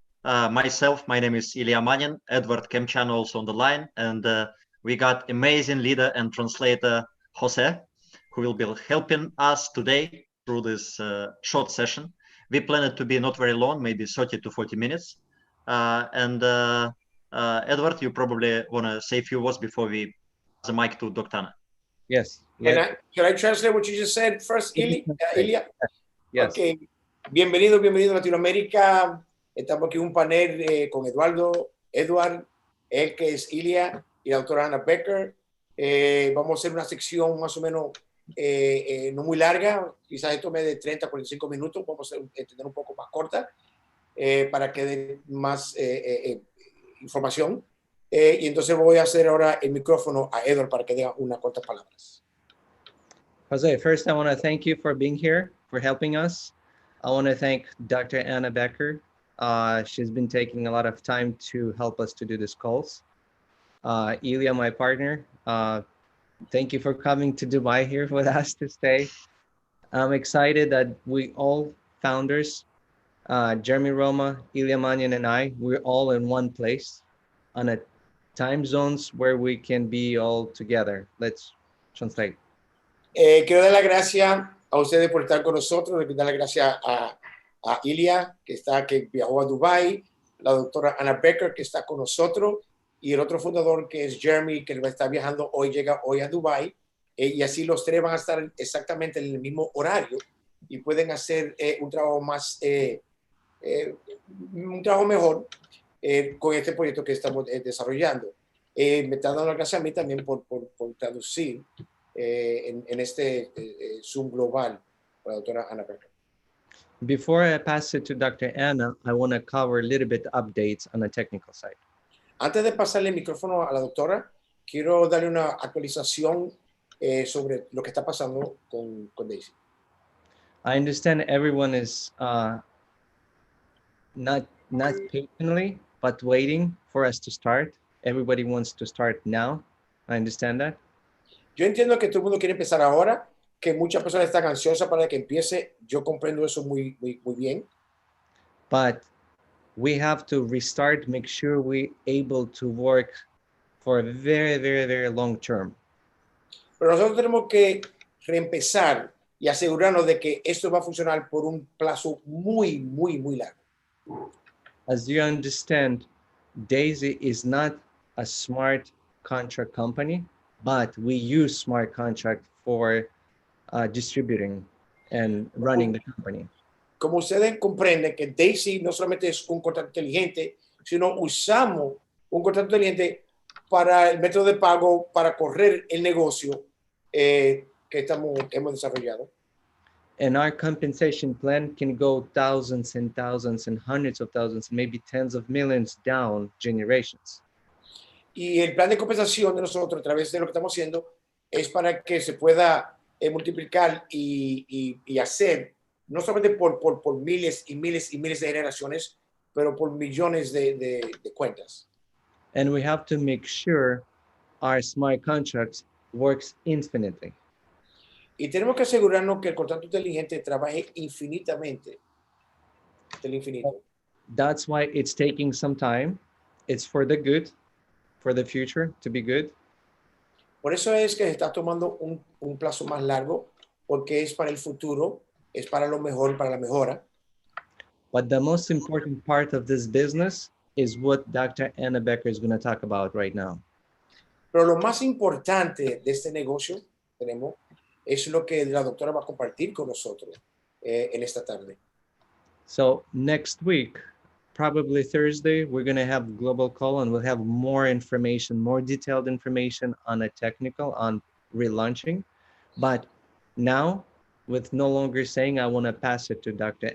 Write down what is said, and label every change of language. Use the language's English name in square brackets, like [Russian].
[English] Myself, my name is Ilya Manin, Edward Kemchan also on the line, and we got amazing leader and translator Jose, who will be helping us today through this short session. We plan it to be not very long, maybe 30 to 40 minutes. Edward, you probably want to say a few words before we pass the mic to Dr. Anna. Yes. Can I translate what you just said first, Ilya? Yes. [Spanish] Ok, bienvenido a Latinoamérica. Estamos aquí en un panel con Edward, él que es Ilya y la doctora Anna Becker. Vamos a hacer una sección más o menos no muy larga, quizás esto me de 30 a 45 minutos, vamos a tener un poco más corta para que dé más información. Y entonces voy a hacer ahora el micrófono a Edward para que diga unas cuantas palabras. [English] Jose, first I want to thank you for being here, for helping us. I want to thank Dr. Anna Becker. She's been taking a lot of time to help us to do these calls. Ilya, my partner, thank you for coming to Dubai here with us to stay. I'm excited that we all founders, Jeremy Roma, Ilya Manyan, and I, we're all in one place on a time zones where we can be all together. Let's translate. [Spanish] Quiero dar las gracias a ustedes por estar con nosotros. Quiero dar las gracias a Ilya, que viajó a Dubái, la doctora Anna Becker, que está con nosotros, y el otro fundador, que es Jeremy, que llega hoy a Dubái. Y así los tres van a estar exactamente en el mismo horario y pueden hacer un trabajo mejor con este proyecto que estamos desarrollando. Me está dando las gracias a mí también por traducir en este Zoom global con la doctora Anna Becker. [English] Before I pass it to Dr. Anna, I want to cover a little bit updates on the technical side. [Spanish] Antes de pasarle el micrófono a la doctora, quiero darle una actualización sobre lo que está pasando con Daisy. [English] I understand everyone is not patiently, but waiting for us to start. Everybody wants to start now. I understand that. [Spanish] Yo entiendo que todo el mundo quiere empezar ahora, que muchas personas están ansiosas para que empiece. Yo comprendo eso muy bien. [English] But we have to restart, make sure we're able to work for a very, very, very long term. [Spanish] Pero nosotros tenemos que reempezar y asegurarnos de que esto va a funcionar por un plazo muy largo. [English] As you understand, Daisy is not a smart contract company, but we use smart contract for distributing and running the company. [Spanish] Como ustedes comprenden que Daisy no solamente es un contrato inteligente, sino usamos un contrato inteligente para el método de pago, para correr el negocio que hemos desarrollado. [English] And our compensation plan can go thousands and thousands and hundreds of thousands, maybe tens of millions down generations. [Spanish] Y el plan de compensación de nosotros a través de lo que estamos haciendo es para que se pueda multiplicar y hacer, no solamente por miles y miles y miles de generaciones, pero por millones de cuentas. [English] And we have to make sure our smart contracts works infinitely. [Spanish] Y tenemos que asegurarnos que el contrato inteligente trabaje infinitamente, del infinito. [English] That's why it's taking some time. It's for the good, for the future to be good. [Spanish] Por eso es que se está tomando un plazo más largo, porque es para el futuro, es para lo mejor, para la mejora. [English] But the most important part of this business is what Dr. Anna Becker is going to talk about right now. [Spanish] Pero lo más importante de este negocio es lo que la doctora va a compartir con nosotros en esta tarde. [English] So next week, probably Thursday, we're going to have Globel call and we'll have more information, more detailed information on a technical, on relaunching. But now, with no longer saying, I want to pass it to Dr.